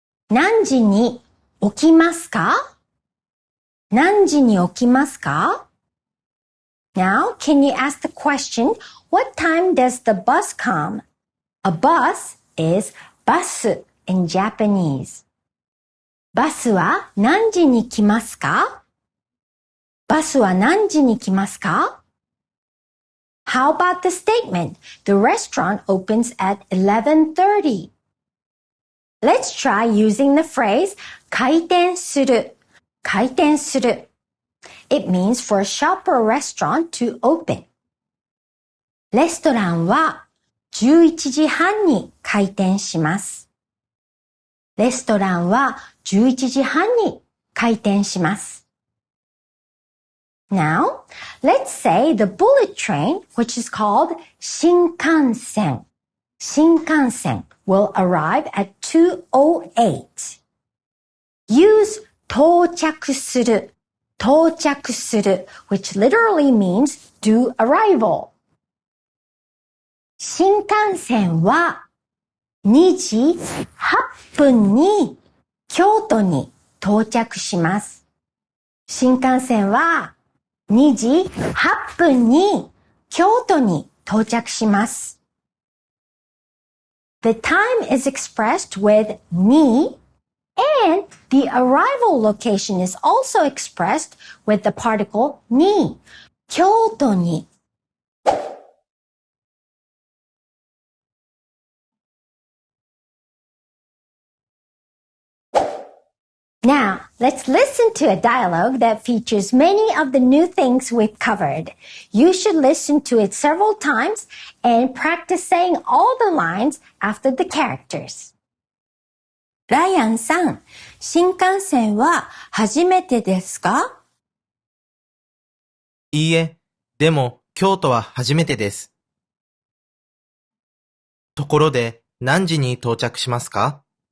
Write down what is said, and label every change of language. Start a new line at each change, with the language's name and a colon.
Japanese: 何時に起きますか?何時に起きますか?
English: Now, can you ask the question, what time does the bus come? A bus is バス in Japanese.
Japanese: バスは何時に来ますか?バスは何時に来ますか?
English: How about the statement? The restaurant opens at 11:30. Let's try using the phrase 開店する.
Japanese: 開店する.
English: It means for a shop or restaurant to open.
Japanese: レストランは11時半に開店します。レストランは11時半に開店します。
English: Now, let's say the bullet train, which is called 新幹線. 新幹線 will arrive at 2:08. Use 到着する. 到着する, which literally means do arrival.
Japanese: 新幹線は2時8分に京都に到着します。新幹線は2時8分に京都に到着します。
English: The time is expressed with に and the arrival location is also expressed with the particle に。
Japanese: 京都に。
English: Now, let's listen to a dialogue that features many of the new things we've covered. You should listen to it several times and practice saying all the lines after the characters.
Japanese: ライアンさん、新幹線は初めてですか？いいえ、でも京都は初めてです。ところで何時に到着しますか